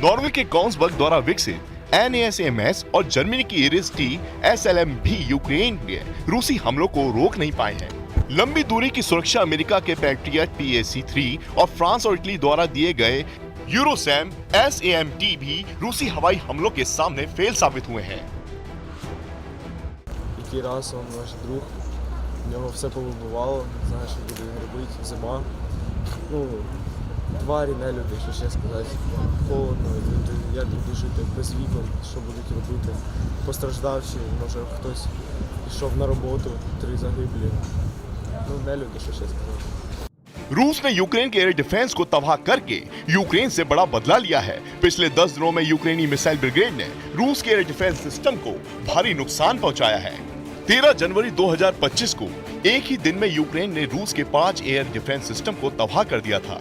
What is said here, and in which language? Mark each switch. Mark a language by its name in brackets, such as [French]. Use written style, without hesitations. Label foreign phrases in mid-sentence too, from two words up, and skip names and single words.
[Hindi] नॉर्वे के कॉन्सबर्ग द्वारा विकसित NASAMS और जर्मनी की इरिस-T SLM भी यूक्रेन के रूसी हमलों को रोक नहीं पाए हैं। लंबी दूरी की सुरक्षा अमेरिका के पैट्रियट PAC-3 और फ्रांस और इटली द्वारा दिए गए यूरोसैम SAMT भी रूसी हवाई हमलों के सामने फेल साबित हुए हैं। [Ukrainian] В нього все повибивало, не знаю, що буде робити, зима. Тварі, нелюди, що ще сказати. Холодно, як буде жити без вікон, що будуть робити. Постраждавші, може хтось пішов на роботу, 3 загиблі. Нелюди, що ще сказати. [Hindi] रूस ने यूक्रेन के [English] air defense [Hindi] को तबाह करके यूक्रेन से बड़ा बदला लिया है। पिछले 10 दिनों में यूक्रेनी मिसाइल ब्रिगेड ने रूस के [English] air defense system [Hindi] को भारी नुकसान पहुंचाया है। 13 जनवरी 2025 को एक ही दिन में यूक्रेन ने रूस के 5 [English] air defense system [Hindi] को तबाह कर दिया था।